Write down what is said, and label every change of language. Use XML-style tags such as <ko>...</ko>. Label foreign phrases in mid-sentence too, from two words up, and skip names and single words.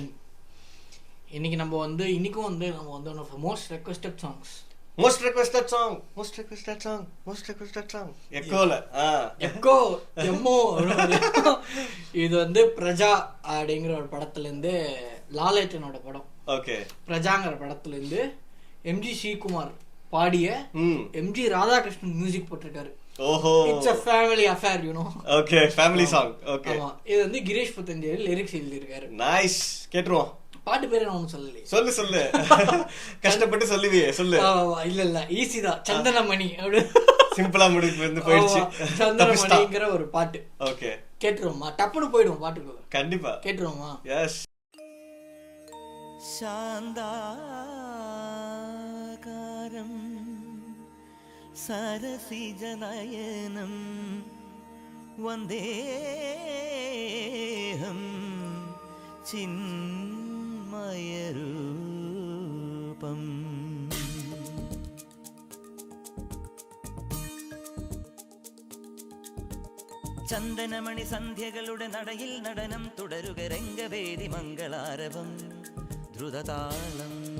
<ta>இன்னைக்கும் வந்து</ta> <en>one of most requested songs</en> <ta>இது வந்து பிரஜா அப்படிங்கிற ஒரு படத்துல இருந்து, லாலேட்டனோட படம். ஓகே. பிரஜாங்கிற படத்துல இருந்து எம்ஜி ஸ்ரீகுமார் பாடிய எம்ஜி ராதாகிருஷ்ணன் மியூசிக் போட்டிருக்காரு. ஓஹோ,</ta> <en>It's a family affair, you know.</en> <ta>ஓகே,</ta> <en>family song.</en> <ta>ஓகே, இது வந்து கிரீஷ் புத்தஞ்சேரி லிரிக்ஸ் எழுதியிருக்காரு. நைஸ், கேட்டுருவோம். பாட்டு பேரு நான் ஒன்னும் சொல்லலையே. சொல்லு கஷ்டப்பட்டு சொல்லுவியே, சொல்லு. இல்ல ஈஸி தான். சந்தனமணி அப்படி சிம்பிளா முடிவு வந்து போயிடுச்சு. சந்தனமணிங்கிற ஒரு பாட்டு. ஓகே, கேட்டுருவோமா? டப்புனு போயிடுவோம் பாட்டுக்கு. கண்டிப்பா கேட்டுருவோமா? எஸ்.</ta> <sa>சாந்தாகாரம் சரசிஜநயனம் வந்தேஹம்</sa> <ml>ചിന്മയരൂപം ചന്ദനമണി സന്ധ്യകളുടെ നടയിൽ നടനം തുടരുക രംഗവേദി മംഗളാരവം ദ്രുതതാളം</ml>